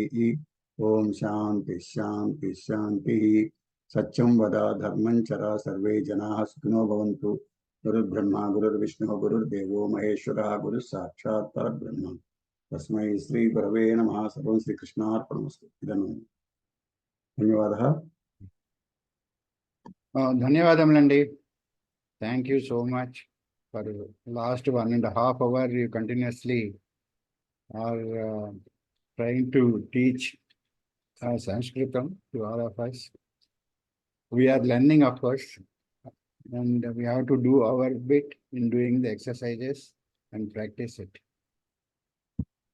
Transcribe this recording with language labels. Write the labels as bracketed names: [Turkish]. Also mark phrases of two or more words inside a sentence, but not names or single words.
[Sanskrit] ओम शांति शांति शांति। सत्यं वद धर्मं चर सर्वे जनाः सुखिनो भवन्तु। गुरुर्ब्रह्मा गुरुर्विष्णु गुरुर्देवो महेश्वरः गुरुः साक्षात् परब्रह्म तस्मै श्री गुरवे नमः। सर्वं श्रीकृष्णार्पणमस्तु। ధన్యవాదాः. [English] ధన్యవాదములండి. thank you so much for last 1.5 hours you continuously are trying to teach Sanskritam to all of us. We are learning, of course, and we have to do our bit in doing the exercises and practice it.